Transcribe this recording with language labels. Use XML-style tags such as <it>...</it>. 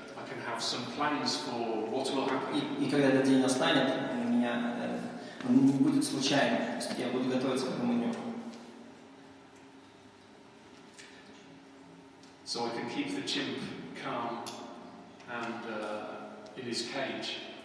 <en>I can have some plans for what will happen.</en> <ru>И когда этот день настанет, у меня он не будет случайным, то есть я буду готовиться к этому дню.</ru> <en>So I can keep the chimp calm and in his cage.</en>